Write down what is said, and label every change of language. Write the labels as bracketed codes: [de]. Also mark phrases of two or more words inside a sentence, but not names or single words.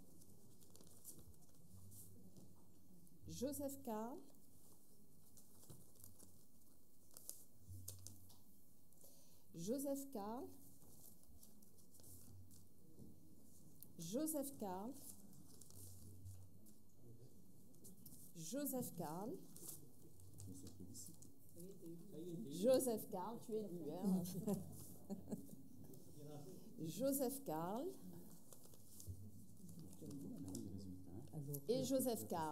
[fr] Joseph Karl, Joseph Karl, Joseph Karl, Joseph Karl, Joseph Karl, tu es élu, hein? Joseph Karl et Joseph Karl.